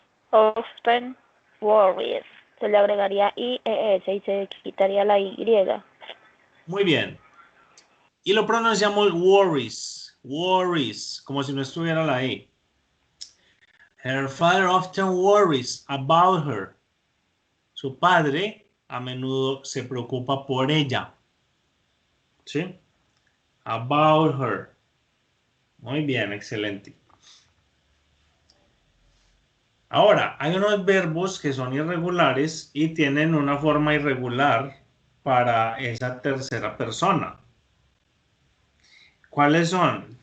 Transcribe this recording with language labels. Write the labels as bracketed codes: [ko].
[en] Often worries. [es] Se le agregaría IES y se quitaría la Y. muy bien. Y lo pronunciamos worries. Worries. Como si no estuviera la E. [en] Her father often worries about her. [es] Su padre a menudo se preocupa por ella. ¿Sí? [en] About her. [es] Muy bien, excelente. Ahora, hay unos verbos que son irregulares y tienen una forma irregular para esa tercera persona. ¿Cuáles son?